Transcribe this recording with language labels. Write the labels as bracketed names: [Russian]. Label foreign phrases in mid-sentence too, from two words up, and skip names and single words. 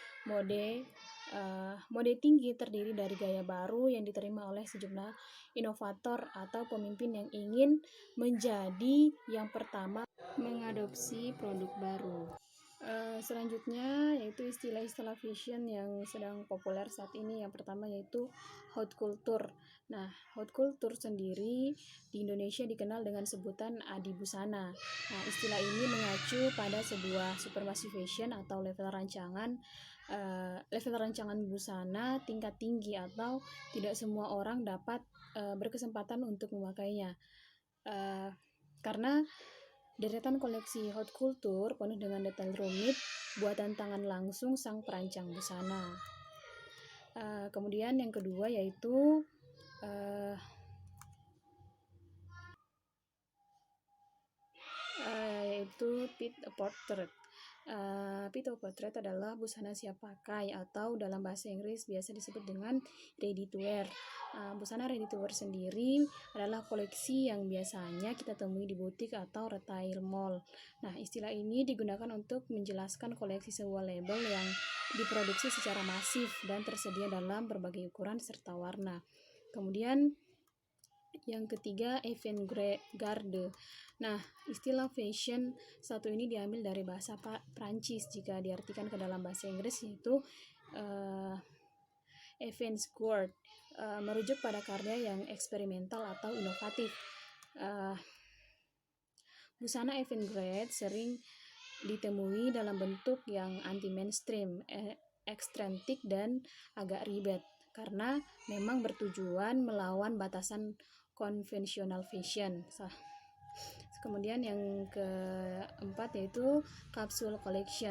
[Indonesian] Mode tinggi terdiri dari gaya baru yang diterima oleh sejumlah inovator atau pemimpin yang ingin menjadi yang pertama mengadopsi produk baru. Selanjutnya yaitu istilah-istilah fashion yang sedang populer saat ini. Yang pertama yaitu [French] haute couture. [Indonesian] Nah, [French] haute couture [Indonesian] sendiri di Indonesia dikenal dengan sebutan adi busana. Nah, istilah ini mengacu pada sebuah supremasi fashion atau level rancangan busana tingkat tinggi atau tidak semua orang dapat berkesempatan untuk memakainya. Karena deretan koleksi [French] haute couture [Indonesian] penuh dengan detail rumit buatan tangan langsung sang perancang busana. Kemudian yang kedua yaitu [French] pied-à-porter. Pied-à-porter [Indonesian] adalah busana siap pakai atau dalam bahasa Inggris biasa disebut dengan [English] ready to wear. [Indonesian] Busana [English] ready to wear [Indonesian] sendiri adalah koleksi yang biasanya kita temui di butik atau [English] retail mall. [Indonesian] Nah, istilah ini digunakan untuk menjelaskan koleksi sebuah label yang diproduksi secara masif dan tersedia dalam berbagai ukuran serta warna. Kemudian yang ketiga, avant-garde. Nah, istilah fashion satu ini diambil dari bahasa Prancis. Jika diartikan ke dalam bahasa Inggris yaitu avant-garde, merujuk pada karya yang eksperimental atau inovatif. Busana avant-garde sering ditemui dalam bentuk yang anti-mainstream, ekstrentik dan agak ribet, karena memang bertujuan melawan batasan konvensional fashion. Kemudian yang keempat yaitu [English] capsule collection.